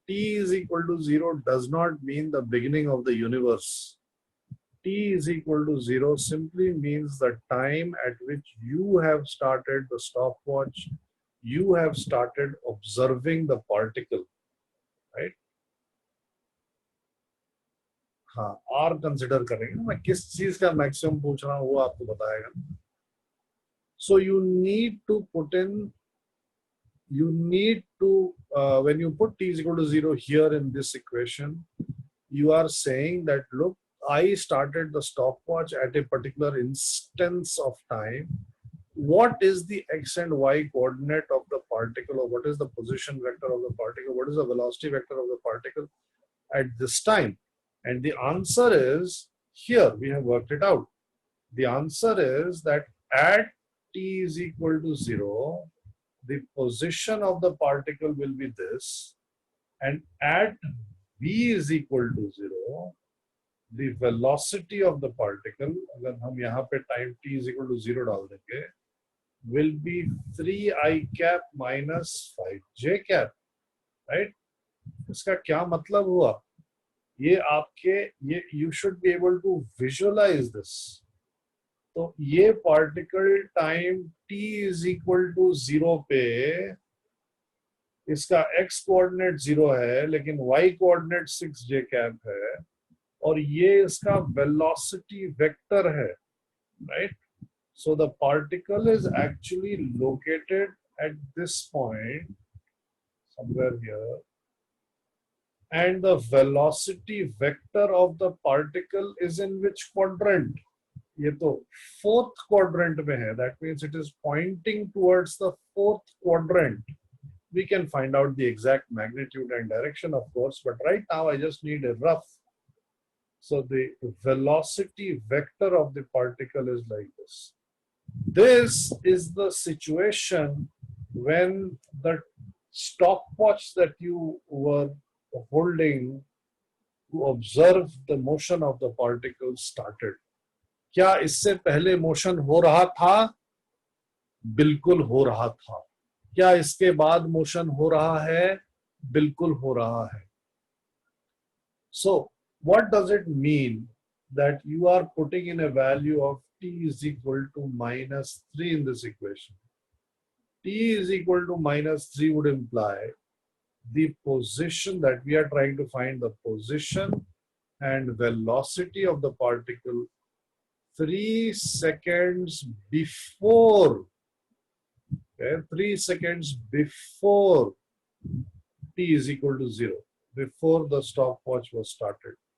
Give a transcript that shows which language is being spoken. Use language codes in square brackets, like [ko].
[en] T is equal to 0 does not mean the beginning of the universe. T is equal to 0 simply means the time at which you have started the stopwatch, you have started observing the particle, right? [hi] हाँ R consider करेंगे, मैं किस चीज का maximum पूछ रहा हूँ वो आपको बताएगा. [en] So you need to put in, you need to, when you put t is equal to 0 here in this equation, you are saying that, look, I started the stopwatch at a particular instance of time. What is the x and y coordinate of the particle, or what is the position vector of the particle? What is the velocity vector of the particle at this time? And the answer is, here we have worked it out. The answer is that at t is equal to 0, the position of the particle will be this, and at v is equal to 0, the velocity of the particle, [hi] अगर हम यहाँ पे [en] time t is equal to 0 [hi] डाल देंगे, [en] will be 3i cap minus 5j cap, right? [hi] इसका क्या मतलब हुआ? ये आपके, ये [en] you should be able to visualize this. [hi] तो ये particle time t is equal to 0 पे इसका x कोऑर्डिनेट 0 है लेकिन y कोऑर्डिनेट 6j कैप है, और ये इसका वेलोसिटी वेक्टर है, right? [en] So the particle is actually located at this point somewhere here, and the velocity vector of the particle is in which quadrant? [hi] ये तो fourth quadrant में है. [en] That means it is pointing towards the fourth quadrant. We can find out the exact magnitude and direction, of course, but right now I just need a rough. So the velocity vector of the particle is like this. This is the situation when the stopwatch that you were holding to observe the motion of the particle started. [hi] क्या इससे पहले motion हो रहा था? बिल्कुल हो रहा था. क्या इसके बाद मोशन हो रहा है? बिल्कुल हो रहा है. [en] So what does it mean that you are putting in a value of t is equal to -3 in this equation? T is equal to -3 would imply the position that we are trying to find, the position and velocity of the particle 3 seconds before, okay, 3 seconds before t is equal to 0, before the stopwatch was started.